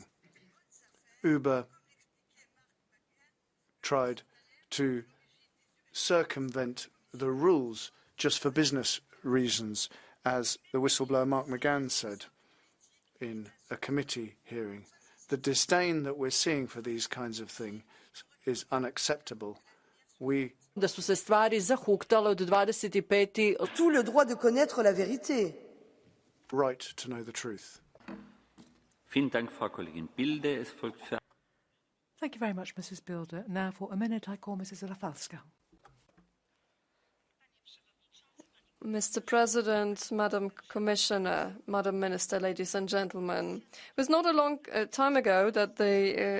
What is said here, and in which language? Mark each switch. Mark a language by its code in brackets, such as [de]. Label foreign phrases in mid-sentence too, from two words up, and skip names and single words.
[en] Uber tried to circumvent the rules just for business reasons, as the whistleblower Mark McGann said in a committee hearing. The disdain that we're seeing for these kinds of things is unacceptable. [hr] Da su se stvari zahuktale od 25. [fr] Tout le droit de connaître la vérité. [en] Right to know the truth. [de] Vielen Dank, Frau Kollegin Bilde. Es folgt für [en] Thank you very much, Mrs. Bilder. Now, for a minute, I call Mrs. Rafalska. Mr. President, Madam Commissioner, Madam Minister, ladies and gentlemen, it was not a long time ago that the